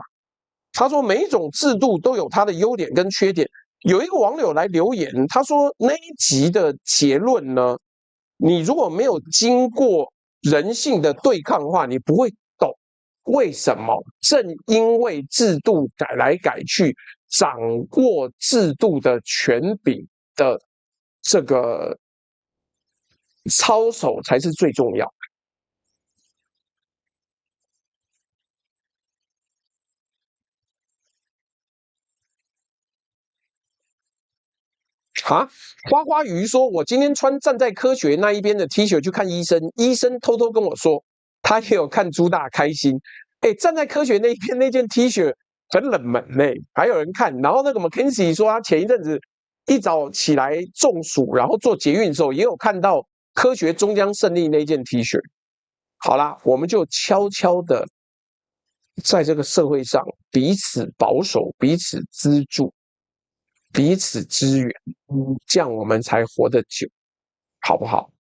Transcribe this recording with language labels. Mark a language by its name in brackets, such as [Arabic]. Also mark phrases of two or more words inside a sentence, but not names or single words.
[Chinese] 他說每一種制度都有它的優點跟缺點。有一個網友來留言，他說那一集的結論呢，你如果沒有經過人性的對抗的話，你不會懂為什麼。正因為制度改來改去，掌握制度的權柄的這個操守才是最重要的。啊，花花魚說：“我今天穿站在科學那一邊的 T 恤去看醫生，醫生偷偷跟我說，他也有看朱大開心。哎，站在科學那一邊那件 T 恤很冷門嘞，還有人看。然後那個 McKinsey 說，他前一陣子一早起來中暑，然後坐捷運的時候也有看到科學終將勝利那件 T 恤。好啦，我們就悄悄的在這個社會上彼此保守，彼此資助。” 彼此支援，這樣我們才活得久，好不好？